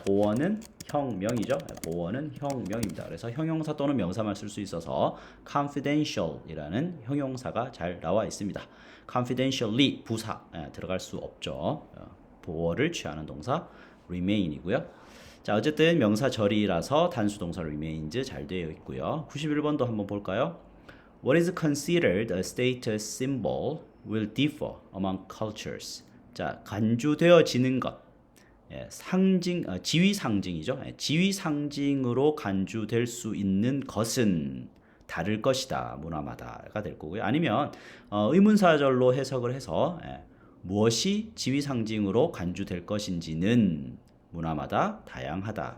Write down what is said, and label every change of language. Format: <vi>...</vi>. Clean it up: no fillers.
<ko>보어는 형명이죠. 보어는 형명입니다. 그래서 형용사 또는 명사만 쓸 수 있어서 confidential이라는 형용사가 잘 나와 있습니다. confidentially 부사 들어갈 수 없죠. 보어를 취하는 동사 remain이고요. 자, 어쨌든 명사절이라서 단수 동사 remains 잘 되어 있고요. 91번도 한번 볼까요?</ko> <en>What is considered a status symbol will differ among cultures.</en> <ko>자, 간주되어지는 것, 상징, 지위 상징이죠. 지위 상징으로 간주될 수 있는 것은 다를 것이다. 문화마다가 될 거고요. 아니면 의문사절로 해석을 해서 무엇이 지위 상징으로 간주될 것인지는 문화마다 다양하다.</ko>